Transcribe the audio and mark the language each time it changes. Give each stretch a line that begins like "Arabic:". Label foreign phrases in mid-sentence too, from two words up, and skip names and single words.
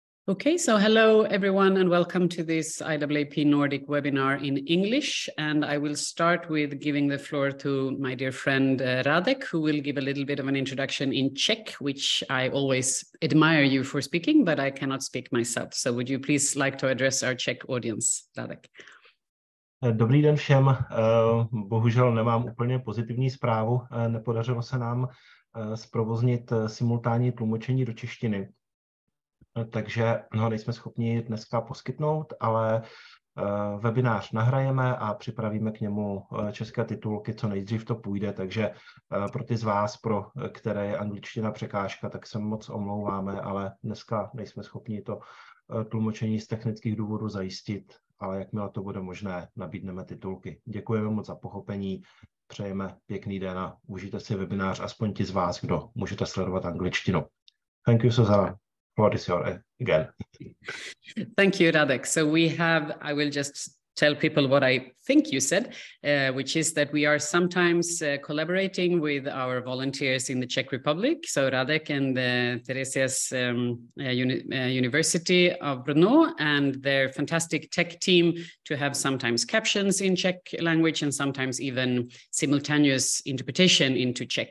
English: Okay, so hello everyone and welcome to this IAAP Nordic webinar in English. And I will start with giving the floor to my dear friend Radek, who will give a little bit of an introduction in Czech, which I always admire you for speaking, but I cannot speak myself. So would you please like to address our Czech audience, Radek?
Czech: Dobrý den všem. Bohužel nemám úplně pozitivní zprávu. Nepodařilo se nám zprovoznit simultánní tlumočení do češtiny. Takže ho nejsme schopni dneska poskytnout, ale webinář nahrajeme a připravíme k němu české titulky, co nejdřív to půjde, takže pro ty z vás, pro které je angličtina překážka, tak se moc omlouváme, ale dneska nejsme schopni to tlumočení z technických důvodů zajistit, ale jakmile to bude možné, nabídneme titulky. Děkujeme moc za pochopení, přejeme pěkný den a užijte si webinář, aspoň ti z vás, kdo můžete sledovat angličtinu.
English: Thank you, Susanna. What is your again? Thank you, Radek. So I will just tell people what I think you said, which is that we are sometimes collaborating with our volunteers in the Czech Republic. So Radek and Teresia's University of Brno and their fantastic tech team to have sometimes captions in Czech language and sometimes even simultaneous interpretation into Czech.